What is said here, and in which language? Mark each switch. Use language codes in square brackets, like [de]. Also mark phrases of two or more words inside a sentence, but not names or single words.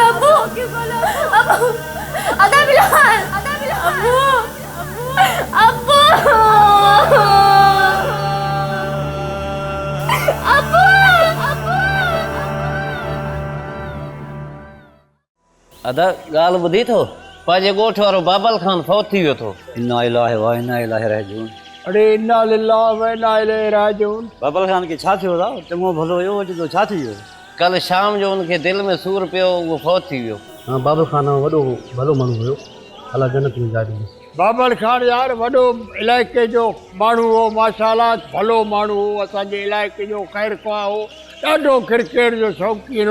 [ur] ابو کیوں بولو؟ ابو ادا بلال ابو ابو ابو [sd] अदा ॻाल्हि ॿुधी थो? पंहिंजे ॻोठ वारो बाबल खान फौत थी वियो थो। [ar] إنا إلهي و إنا إلهي راجعون. अरे إنا لله و إنا إليه راجعون. [sd] बाबल खान खे छा थियो था? चङो भलो हुयो, अॼु तो छा थी वियो? [ur] کل شام [sd] जो उनखे दिलि में सूर पियो, उहो फौत थी वियो। हाँ बाबल खान वॾो भलो माण्हू हुयो, अलाह जन्नत में जाइ ॾिनसि। बाबल खान यार वॾो इलाइक़े जो माण्हू हो, माशाल्लाह भलो माण्हू हो, असांजे इलाइक़े जो ख़ैर ख़्वाह हो, ॾाढो क्रिकेट जो शौक़ीन हो।